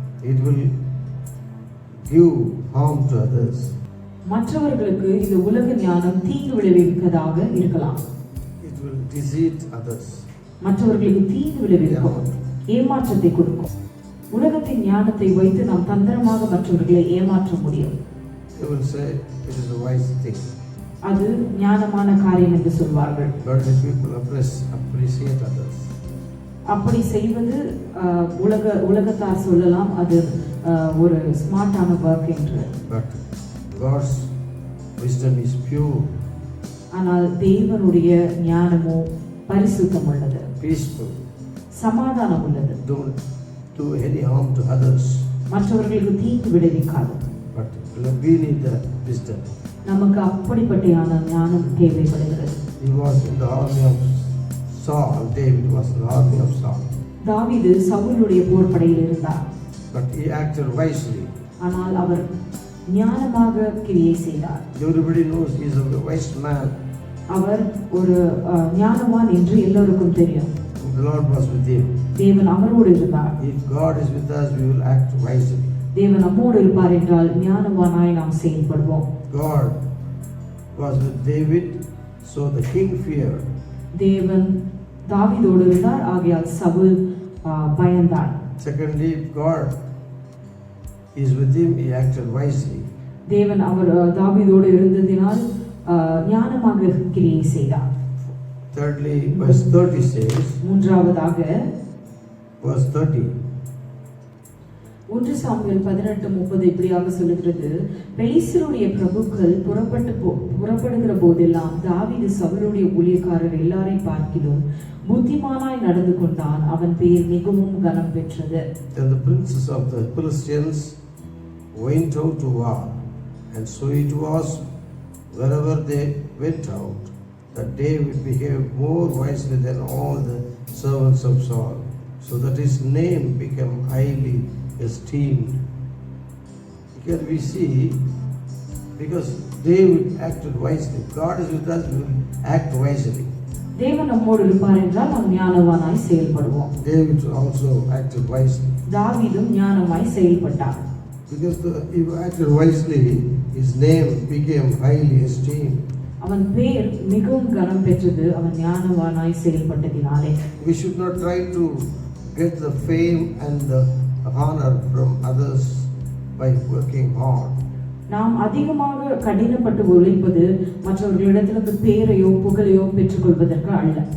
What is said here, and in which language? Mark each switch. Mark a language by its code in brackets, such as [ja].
[en] It will give harm to others. [ta] மற்றவர்களுக்கு இந்த உலக ஞானம் தீங்கு விளைவிப்பதாக இருக்கலாம். [en] It will deceive others. [ta] மற்றவர்களுக்கு தீங்கு விளைவிக்கும், ஏமாற்றத்தை கொடுக்கும். உலகத்தின் ஞானத்தை வைத்து நாம் தந்திரமாக மற்றவர்களை ஏமாற்ற முடியும். [en] They will say it is a wise thing. [ta] அது ஞானமான காரியம் என்று சொல்வார்கள். [en] But the people appreciate others. [ta] அப்படி செய்வது உலகத்தார் சொல்லலாம் அது ஒரு ஸ்மார்ட்டான வர்க் என்று. [en] But God's wisdom is pure. [ta] ஆனால் தேவனுடைய ஞானமோ பரிசுத்தம் உள்ளது, [en] Peaceful. [ta] சமாதானம் உள்ளது, [en] Don't do any harm to others. [ta] மற்றவர்களுக்கு தீங்கு விளைவிக்காது. [en] But we need the wisdom. [ta] நமக்கு அப்படிப்பட்ட ஞானம் தேவைப்படுகிறது. [en] He was in the army of Saul. David was in the army of Saul. [ta] தாவீது சவுலுடைய போர்படையில் இருந்தார். [en] But he acted wisely. [ta] ஆனால் அவர் ஞானமாக கிரியை செய்தார். [en] Everybody knows he is a wise man. [ta] அவர் ஒரு ஞானவான் என்று எல்லோருக்கும் தெரியும். [en] The Lord was with him. [ta] தேவன் அவரோடு இருந்தார். [en] If God is with us, we will act wisely. [ta] தேவன் நம்மோடு இருப்பார் என்றால் ஞானவானாய் நாம் செயல்படுவோம். [en] God was with David, so the king feared. [ta] தேவன் தாவீதோடு இருந்தார். ஆகையால் சவுல் பயந்தான். [en] Secondly, if God is with him, he acted wisely. [ta] தேவன் அவர் தாவீதோடு இருந்ததினால் ஞானமாக கிரியை செய்தார். [en] Thirdly, verse 30 says, [ta] மூன்றாவதாக [en] verse 30, [ta] 1 சாமுவேல் 18:30 இப்படியாக சொல்லுகிறது, பெலிஸ்தருடைய பிரபுக்கள் புறப்படுகிற போதெல்லாம் தாவீது சவுலுடைய ஊழியக்காரர் எல்லாரை பார்க்கிலும் புத்திமானாய் நடந்து கொண்டான். அவன் பெயர் மிகவும் கனம் பெற்றது. [en] Then the princes of the Philistines went out to war, and so it was wherever they went out that David behaved more wisely than all the servants of Saul, so that his name became highly esteemed. Here we see, because David acted wisely. God is with us, we will act wisely. [ta] தேவன் நம்மோடு இருப்பார் என்றால் நாம் ஞானவானாய் செயல்படுவோம். [en] David also acted wisely. [ta] தாவீதும் ஞானமாய் செயல்பட்டார். [en] Because he acted wisely, his name became highly esteemed. [ta] அவன் பெயர் மிகவும் கனம் பெற்றது, அவன் ஞானவானாய் செயல்பட்டதினாலே. [en] We should not try to get the fame and the honor from others by working hard. [ta] நாம் அதிகமாக கடினப்பட்டு உழைப்பது மற்றவர்களிடத்திலிருந்து பேரையோ புகழையோ பெற்றுக்கொள்வதற்கு அல்ல.